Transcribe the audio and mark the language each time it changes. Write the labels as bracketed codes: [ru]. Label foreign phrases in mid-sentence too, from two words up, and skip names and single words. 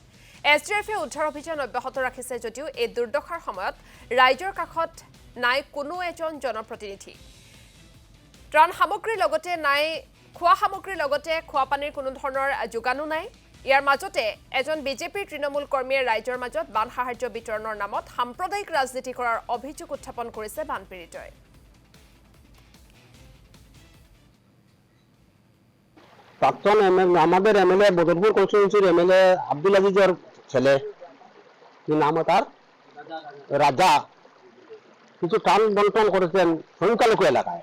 [as] SDRFে উদ্ধাৰ অভিযান অব্যাহত ৰাখিছে যদিও এই দুৰ্দশাৰ সময়ত ৰাইজৰ কাষত নাই কোনো এজন জনপ্ৰতিনিধি। ত্ৰাণ সামগ্ৰীৰ লগতে নাই খোৱা সামগ্ৰীৰ লগতে খোৱা পানীৰ কোনো ধৰণৰ যোগানো নাই। ইয়াৰ মাজতে এজন বিজেপিৰ তৃণমূল কৰ্মীয়ে ৰাইজৰ মাজত বান সাহায্য বিতৰণৰ নামত সাম্প্ৰদায়িক ৰাজনীতি কৰাৰ অভিযোগ উত্থাপন কৰিছে বানপীড়িতই। [bn] প্রাক্তন আমাদের এমএলএ বদরপুর কনস্টিটিউন্সির এমএলএ আব্দুল আজিজের ছেলে, কি নাম তার, রাজা, কিছু ত্রাণ বন্টন করেছেন সংখ্যালঘু এলাকায়।